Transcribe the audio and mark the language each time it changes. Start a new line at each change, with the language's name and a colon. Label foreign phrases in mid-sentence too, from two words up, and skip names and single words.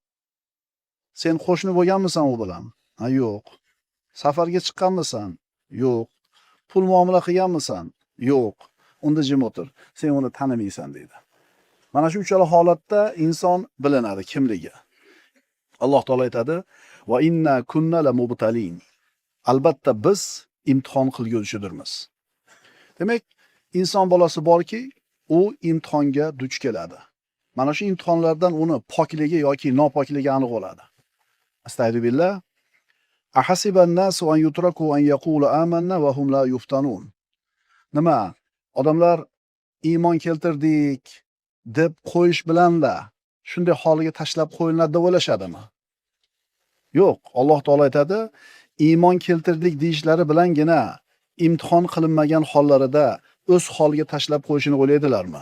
Uzbek: Sen qo'shni bo'lganmisan u bilan? Ha, yo'q. Safarga chiqqanmisan? Yo'q. Pul muomala qilganmisan? Yo'q. Unda jim o'tir. Sen uni tanimaysan deydi. Mana shu uchala holatda inson bilinadi kimligi. Alloh taolo aytadi:
Arabic: "وإن كنا لمبتلين."
Uzbek: Albatta biz imtihon qilguvchidirmiz. Demak, inson bolasi borki, u imtihonga duch keladi. Mana shu imtihonlardan uni pokligi yoki nopokligi aniq bo'ladi.
Arabic: أستغفر الله أحسب الناس أن يتركوا أن يقولوا آمنا وهم لا يفتنون.
Uzbek: Nima? Odamlar iymon keltirdik deb qo'yish bilan-la shunday holiga tashlab qo'yiladi deb o'ylashadimi? Yo'q, Alloh taolo aytadi, iymon keltirdik deyishlari bilangina imtihon qilinmagan hollarida o'z holiga tashlab qo'yishini o'ylaydilarmi?